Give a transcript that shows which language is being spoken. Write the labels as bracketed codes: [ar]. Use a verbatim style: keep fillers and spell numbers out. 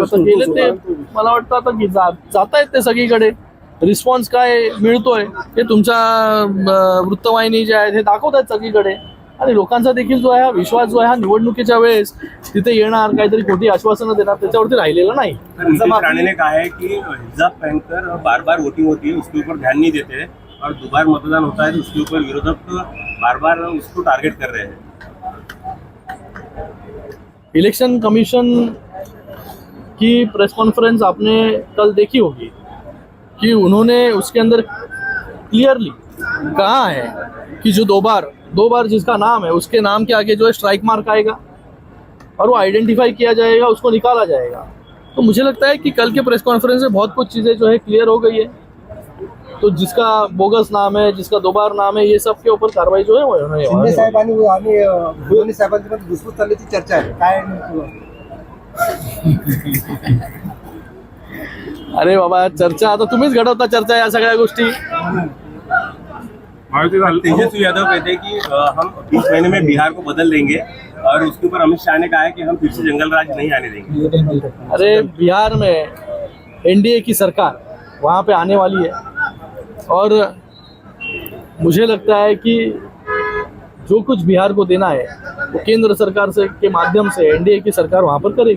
[mr] आता गेले ते मला वाटतं आता जात आहेत ते सगळीकडे. रिस्पॉन्स काय मिळतोय हे तुमच्या वृत्तवाहिनी जे आहेत हे दाखवत आहेत सगळीकडे. आणि लोकांचा देखील जो आहे हा विश्वास जो आहे हा निवडणुकीच्या वेळेस तिथे येणार काहीतरी खोटी आश्वासनं देणार त्याच्यावरती राहिलेलं नाही. [hi] राणेने कहा है की रिजर्व बैंक बार बार वोटिंग होती है उसके ऊपर ध्यान नहीं देते और दोबार मतदान होता है उसके ऊपर विरोधक बार बार उसको टार्गेट कर रहे हैं. इलेक्शन कमीशन की प्रेस कॉन्फ्रेंस आपने कल देखी होगी कि उन्होंने उसके अंदर क्लियरली कहा है कि जो दो बार दो बार जिसका नाम है उसके नाम के आगे जो है स्ट्राइक मार्क आएगा और वो आइडेंटिफाई किया जाएगा, उसको निकाला जाएगा. तो मुझे लगता है कि कल के प्रेस कॉन्फ्रेंस में बहुत कुछ चीज़ें जो है क्लियर हो गई है. तो जिसका बोगस नाम है, जिसका दोबार नाम है, ये सब के ऊपर कार्रवाई जो है [mr] शिंदे साहेबांनी आणि भुवने साहेबांची पण घुसफूस चालल्याची चर्चा आहे. काय अरे बाबा चर्चा आता तुम्हीच घडवता चर्चा या सगळ्या गोष्टी. [hi] तेजस्वी यादव कहते हैं कि हम बीस महीने में बिहार को बदल देंगे और उसके ऊपर अमित शाह ने कहा है कि हम फिर से जंगल राज नहीं आने देंगे. अरे बिहार में एनडीए की सरकार वहाँ पे आने वाली है और मुझे लगता है कि जो कुछ बिहार को देना है वो केंद्र सरकार से के माध्यम से एनडीए की सरकार वहाँ पर करेगी.